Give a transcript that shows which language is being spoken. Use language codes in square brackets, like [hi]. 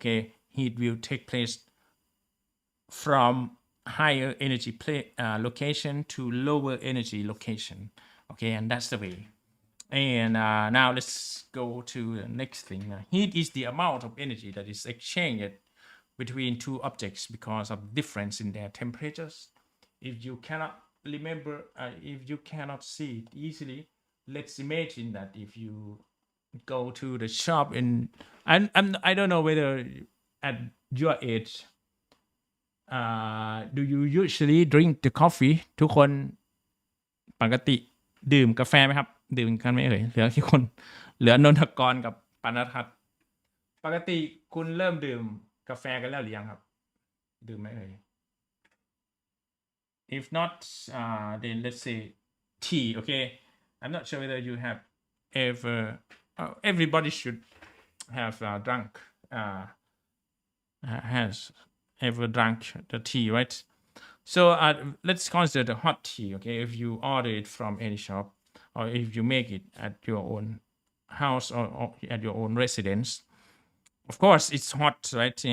[en] Okay, heat will take place from higher energy location to lower energy location. Okay, and that's the way. And now let's go to the next thing. Heat is the amount of energy that is exchanged between two objects because of difference in their temperatures. If you cannot remember, if you cannot see it easily, let's imagine that if you go to the shop and I don't know whether at your age do you usually drink the coffee [th] ทุกคนปกติดื่มกาแฟไหมครับดื่มกันไหมเอ่ยเหลือกี่คนเหลือนนทกรกับปานทัศน์ ปกติคุณเริ่มดื่มกาแฟกันแล้วหรือยังครับดื่มไหมเอ่ย [en] if not then let's say tea. Okay, I'm not sure whether you have ever everybody should have drunk has ever drunk the tea, right? So let's consider the hot tea. Okay, if you order it from any shop or if you make it at your own house or at your own residence, of course it's hot, right?